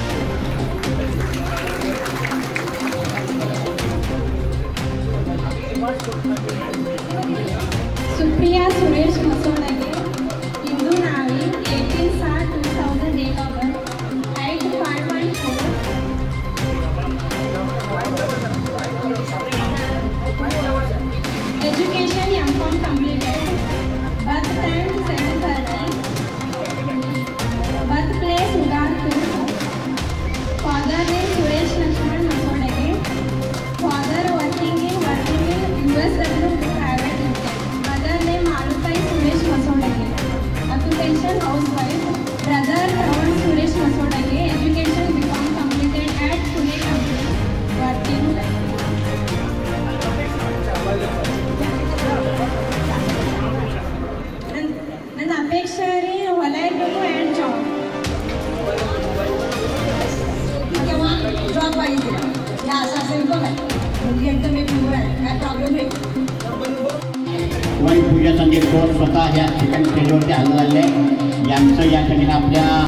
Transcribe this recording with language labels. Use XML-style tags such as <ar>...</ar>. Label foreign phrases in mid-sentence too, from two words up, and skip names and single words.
<mr>सुप्रिया सुरेश मसोडगे, हिंदू नावी, 18/7/2000</mr> <en>date of birth,</en> <mr>हाईट 5.4,</mr> <en>एजुकेशन M.Com completed, birth time 7:30, birth place Udarpur, father name Suresh Lakshman Masodage, father working in USW private limited, mother name Malutai Suresh Masodage, occupation housewife, brother Ravan Suresh Masodage, education B.Com completed at Pune campus, working</en> <kn>ನನ್ನ ಅಪೇಕ್ಷೆ ರೀ ಹೊಲ ಇರಬೇಕು</kn> <en>and job</en> <mr>किंवा जॉब पाहिजे या असं असेल बघा मुलगी एकदम एक मुलं आहे काय प्रॉब्लेम आहे. वाई पूजा संदीप गोर स्वतः या ठिकाणी स्टेजवरती हजर झाले. यांचं या ठिकाणी आपल्या</mr>